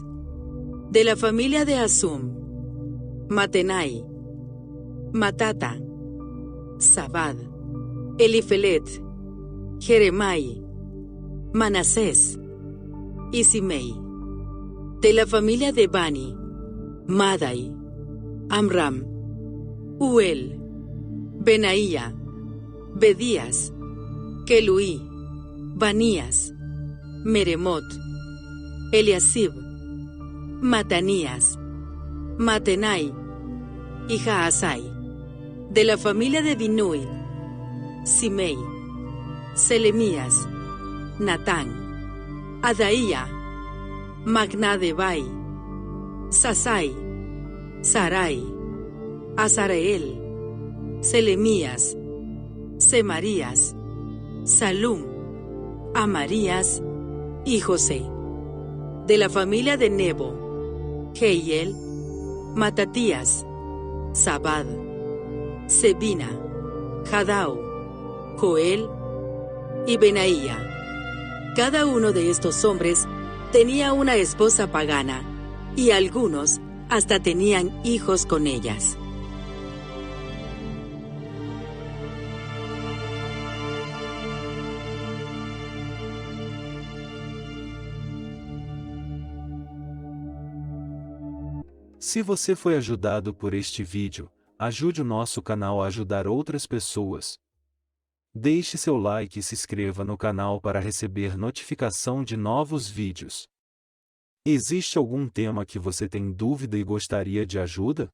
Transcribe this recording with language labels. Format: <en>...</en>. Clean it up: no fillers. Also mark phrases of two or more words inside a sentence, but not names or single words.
<es>De la familia de Asum, Matenai, Matata, Zabad, Elifelet, Jeremai, Manasés y Simei. De la familia de Bani, Madai, Amram, Uel, Benaía, Bedías, Keluí, Banías, Meremot, Eliasib, Matanías, Matenai y Jaasai. De la familia de Binui, Simei, Selemías, Natán, Adaía, Magnadebai, Sasai, Sarai, Azareel, Selemías, Semarías, Salum, Amarías y José. De la familia de Nebo, Jehiel, Matatías, Zabad, Sebina, Jadau, Joel y Benaía. Cada uno de estos hombres tenía una esposa pagana, y algunos hasta tenían hijos con ellas.</es> <pt>Se você foi ajudado por este vídeo, ajude o nosso canal a ajudar outras pessoas. Deixe seu like e se inscreva no canal para receber notificação de novos vídeos. Existe algum tema que você tem dúvida e gostaria de ajuda?</pt>